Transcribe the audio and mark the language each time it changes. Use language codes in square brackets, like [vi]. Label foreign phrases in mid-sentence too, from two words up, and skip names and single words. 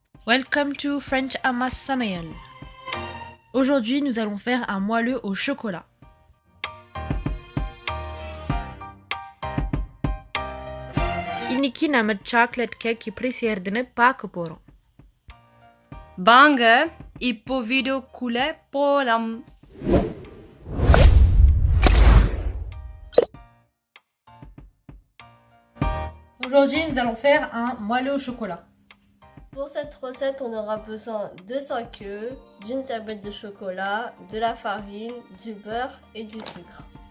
[en] Welcome to French Amas Samael. [fr] Aujourd'hui, nous allons faire un moelleux au chocolat. [ta] இன்னைக்கு நம்ம சாக்லேட் கேக் எப்படி செய்யறதுன்னு பார்க்க போறோம். வாங்க இப்போ வீடியோக்குள்ள போலாம். [fr] Aujourd'hui, nous allons faire un moelleux au chocolat. Pour cette recette, on aura besoin de 5 œufs, d'une tablette de chocolat, de la farine, du beurre et du sucre.